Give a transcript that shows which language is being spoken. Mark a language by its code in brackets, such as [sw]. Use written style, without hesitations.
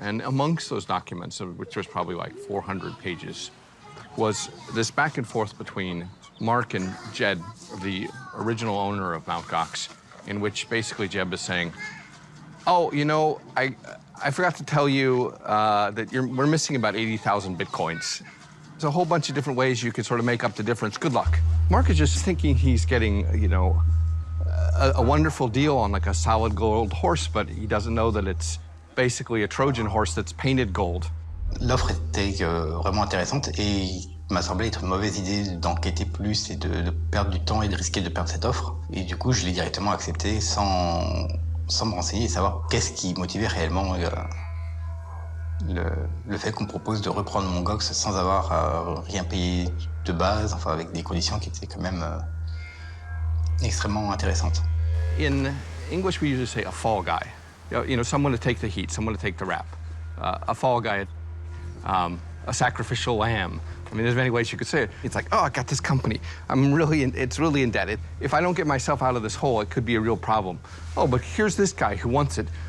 [en] And amongst those documents, which was probably like 400 pages, was this back and forth between Mark and Jed, the original owner of Mt.GOX, in which basically Jed is saying, oh, you know, I forgot to tell you that we're missing about 80,000 bitcoins. There's a whole bunch of different ways you could sort of make up the difference. Good luck. Mark is just thinking he's getting, you know, a wonderful deal on like a solid gold horse, but he doesn't know that it's basically a Trojan horse that's painted gold. [fr] L'offre était vraiment intéressante et il m'a semblé être une mauvaise idée d'enquêter plus et de perdre du temps et de risquer de perdre cette offre. Et du coup, je l'ai directement accepté sans me renseigner et savoir qu'est-ce qui motivait réellement le fait qu'on propose de reprendre MTGox sans avoir rien payé de base, enfin avec des conditions qui étaient quand même extrêmement intéressantes. [en] In English, we usually say a fall guy. You know, someone to take the heat, someone to take the rap. A fall guy, a sacrificial lamb. I mean, there's many ways you could say it. It's like, oh, I got this company. It's really indebted. If I don't get myself out of this hole, it could be a real problem. Oh, but here's this guy who wants it.